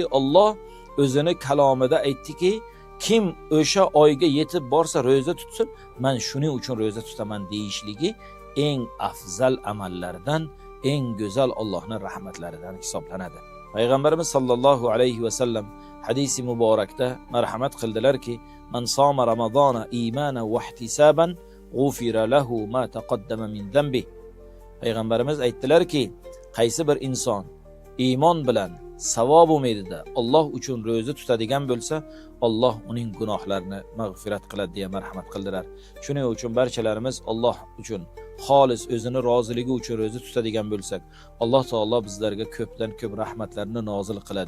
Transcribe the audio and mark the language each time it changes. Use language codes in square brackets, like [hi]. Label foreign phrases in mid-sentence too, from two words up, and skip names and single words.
[uz] Alloh o'zini kalomida aytdiki, kim o'sha oyga yetib borsa ro'za tutsin, men shuning uchun ro'za tutaman deyishligi eng afzal amallardan, eng go'zal Allohning rahmatlaridan hisoblanadi. [ar] Payg'ambarimiz صلى الله عليه وسلم [uz] hadisi muborakda marhamat qildilarki, [ar] من صام رمضان إيمانا واحتسابا غفر له ما تقدم من ذنبه. [uz] Payg'ambarimiz aytdilarki, qaysi bir inson iymon bilan savob umidida Alloh uchun ro'za tutadigan bo'lsa, Alloh uning gunohlarini mag'firat qiladi deya marhamat qildilar. Shuning uchun barchalarimiz Alloh uchun xolis o'zini roziligi uchun ro'za tutadigan bo'lsak, Alloh taolo bizlarga ko'pdan ko'p rahmatlarni nozil qiladi.